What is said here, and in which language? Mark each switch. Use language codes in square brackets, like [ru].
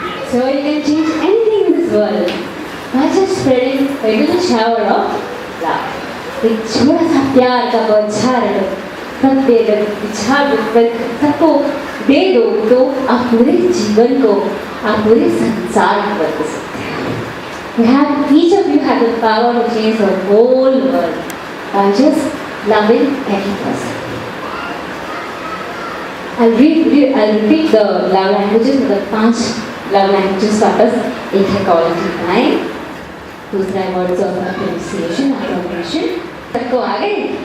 [en] So you can change anything in this world by just spreading a little shower of love. [hi] एक छोटा सा प्यार का बौछार प्रत्येक विचार सबको दे दो तो आप पूरे जीवन को आप पूरे संसार को बदल सकते हैं. [en] Each of you have the power to change the whole world by just loving any person. I'll repeat the love languages. the 5 love languages वापस. [hi] एक है quality time, दूसरा है words of appreciation, सबको आ गए.